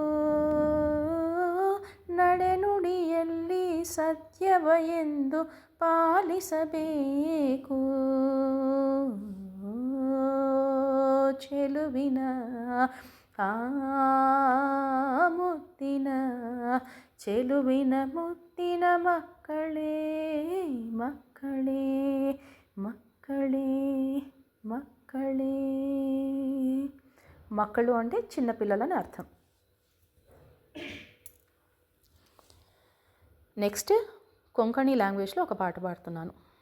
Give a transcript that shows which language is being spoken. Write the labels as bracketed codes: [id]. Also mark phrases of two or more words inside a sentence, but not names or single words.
[kn] ನಡೆನುಡಿಯಲ್ಲಿ ಸತ್ಯವ ಎಂದು ಪಾಲಿಸಬೇಕು, ಚೆಲುವಿನ ಮುತ್ತಿನ ಚೆಲುವಿನ ಮುತ್ತಿನ ಮಕ್ಕಳೇ ಮಕ್ಕಳೇ ಮಕ್ಕಳೇ మక్కళే. [te] మక్కಳು అంటే చిన్నపిల్లలని అర్థం. నెక్స్ట్ కొంకణి లాంగ్వేజ్లో ఒక పాట పాడుతున్నాను.